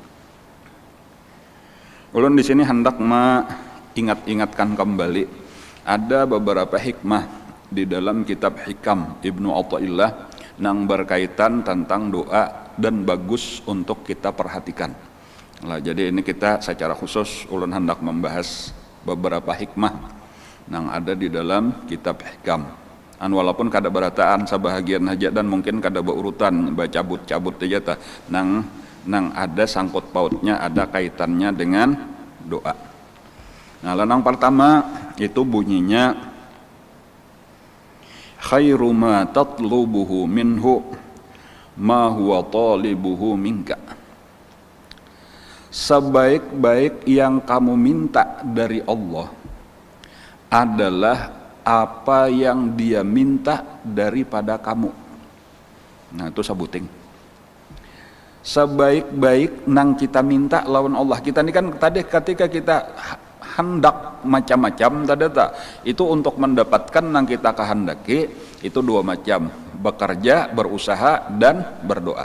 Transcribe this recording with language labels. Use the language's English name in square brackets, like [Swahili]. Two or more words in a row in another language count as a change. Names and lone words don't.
[Indonesian] Ulun di sini hendak mengingat-ingatkan kembali ada beberapa hikmah di dalam kitab Hikam Ibnu Athaillah yang berkaitan tentang doa dan bagus untuk kita perhatikan. Jadi ini kita secara khusus ulun hendak membahas beberapa hikmah yang ada di dalam kitab Hikam. [Banjar] Walaupun kada berataan sebahagian aja dan mungkin kada berurutan cabut aja nang ada sangkut pautnya, [Indonesian] ada kaitannya dengan doa. Yang pertama itu bunyinya [Arabic] خير ما تطلبه منه ما هو طالبه منك. [Indonesian] Sebaik-baik yang kamu minta dari Allah adalah apa yang dia minta daripada kamu. [Banjar] Nah itu sabuting. Sebaik-baik nang kita minta lawan Allah. [Indonesian] Kita ini kan tadi ketika kita hendak macam-macam tadi tak, itu untuk mendapatkan nang kita kehendaki itu dua macam, bekerja, berusaha, dan berdoa.